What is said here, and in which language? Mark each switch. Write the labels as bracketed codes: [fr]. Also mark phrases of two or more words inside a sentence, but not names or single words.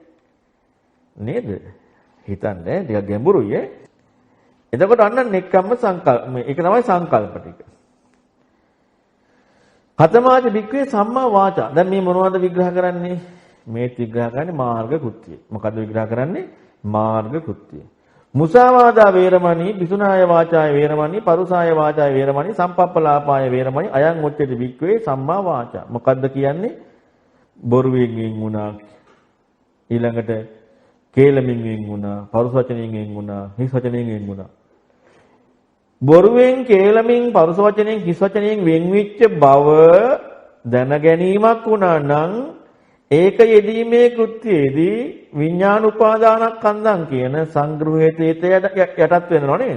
[si] නේද? හිතන්නේ ටිකක් ගැඹුරුයි ඈ. එතකොට අන්න [pi] නෙක්ඛම්ම සංකල්ප [si] මේක තමයි සංකල්ප ටික. [pi] කතමාච වික්‍රේ සම්මා වාචා. [si] දැන් මේ මොනවද විග්‍රහ කරන්නේ? මේ විග්‍රහ කරන්නේ මාර්ග කෘත්‍ය. මොකද්ද විග්‍රහ කරන්නේ? මාර්ග කෘත්‍ය. [pi] මුසාවාදා වේරමණී, පිසුනාය වාචාය වේරමණී, පරුසාය වාචාය වේරමණී, සම්පප්පලාපාය වේරමණී, අයං උච්චති වික්‍රේ සම්මා වාචා. [si] මොකද්ද කියන්නේ? බොරුවෙන් වෙන් වුණා. ඊළඟට කේලමින් වෙන් වුණා. පරුස වචනෙන් වෙන් වුණා. හිස් වචනෙන් වෙන් වුණා. බොරුවෙන් කේලමින් පරුස වචනෙන් හිස් වචනෙන් වෙන් වෙච්ච බව දැන ගැනීමක් වුණා නම් ඒක යෙදීමේ කෘත්‍යයේදී විඥාන උපාදානස්කන්ධං කියන සංග්‍රහයට යටත් වෙනව නේද?